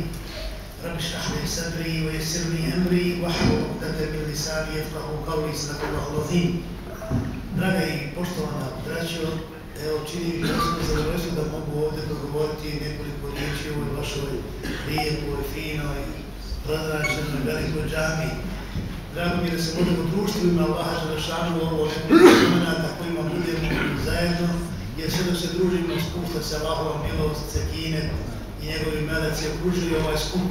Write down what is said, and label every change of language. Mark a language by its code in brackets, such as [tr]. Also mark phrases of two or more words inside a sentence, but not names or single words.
[ar] رب اشرح لي صدري ويسر لي أمري واحلل عقدة من لساني يفقهوا قولي. صدق الله العظيم. [bs] Draga i poštovana braćo, evo čini mi se zadovoljstvo da mogu ovdje progovoriti nekoliko riječi u ovoj vašoj lijepoj, finoj, prozračenoj velikoj džami. Drago mi je da se možemo društvu ima Allaha Želešanu ovo nekoliko momenata kojima budemo zajedno, jer sve dok se družimo spušta se Allahova milost, sekinet i njegovi meleci okružuju ovaj skup.